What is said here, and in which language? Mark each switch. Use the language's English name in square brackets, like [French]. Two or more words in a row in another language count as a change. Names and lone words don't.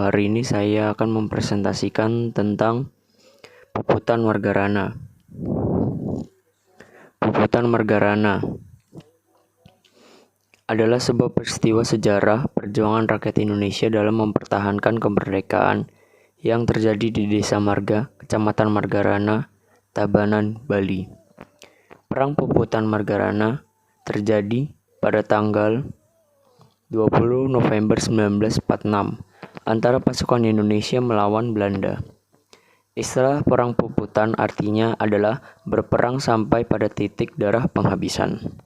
[Indonesian] Hari ini saya akan mempresentasikan tentang Puputan Margarana. Puputan Margarana adalah sebuah peristiwa sejarah perjuangan rakyat Indonesia dalam mempertahankan kemerdekaan yang terjadi di Desa Marga, Kecamatan Margarana, Tabanan, Bali. Perang Puputan Margarana terjadi pada tanggal 20 November 1946 antara pasukan Indonesia melawan Belanda. Istilah Perang Puputan artinya adalah berperang sampai pada titik darah penghabisan.